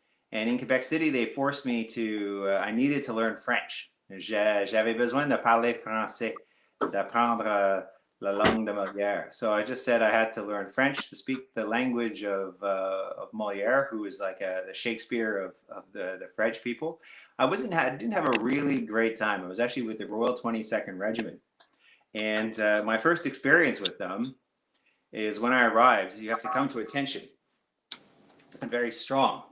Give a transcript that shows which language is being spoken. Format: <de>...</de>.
<en>And in Quebec City, they forced me to, I needed to learn French.</en> <fr>J'avais besoin de parler français, d'apprendre la langue de Molière.</fr> <en>So I just said I had to learn French to speak the language of Molière, who is like the Shakespeare of the French people. I didn't have a really great time. I was actually with the Royal 22nd Regiment. And my first experience with them is when I arrived, you have to come to attention. And very strong.</en>